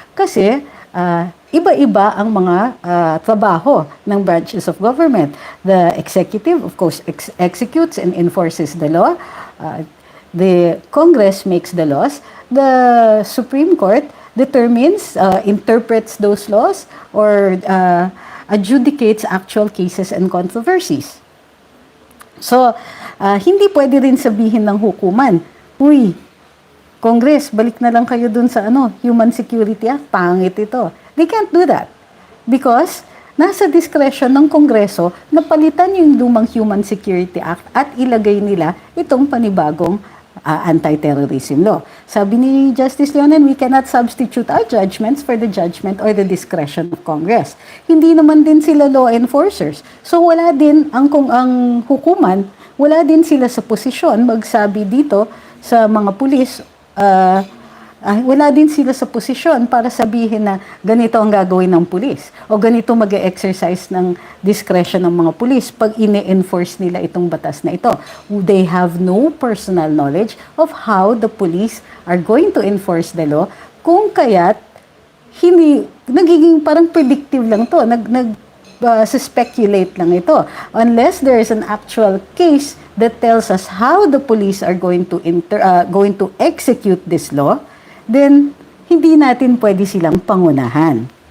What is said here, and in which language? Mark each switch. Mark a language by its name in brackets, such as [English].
[Filipino] Kasi iba-iba ang mga trabaho ng branches of government. [English] The executive, of course, executes and enforces the law. The Congress makes the laws. The Supreme Court determines, interprets those laws, or adjudicates actual cases and controversies. [Filipino] So, hindi pwede rin sabihin ng hukuman, uy, Congress, balik na lang kayo dun sa Human Security Act, pangit ito. [English] They can't do that. [Filipino] Because nasa discretion ng Kongreso na palitan yung lumang Human Security Act at ilagay nila itong panibagong anti-terrorism law. Sabi ni Justice Leonen, [English] we cannot substitute our judgments for the judgment or the discretion of Congress. [Filipino] Hindi naman din sila law enforcers. So wala din ang hukuman, wala din sila sa posisyon magsabi dito sa mga pulis, wala din sila sa posisyon para sabihin na ganito ang gagawin ng pulis o ganito mag-exercise ng discretion ng mga pulis pag ine-enforce nila itong batas na ito. [English] They have no personal knowledge of how the police are going to enforce the law, [Filipino] kung kaya't nagiging parang predictive lang to. Speculate lang ito. [English] Unless there is an actual case that tells us how the police are going to execute this law, [Filipino] then hindi natin pwede silang pangunahan.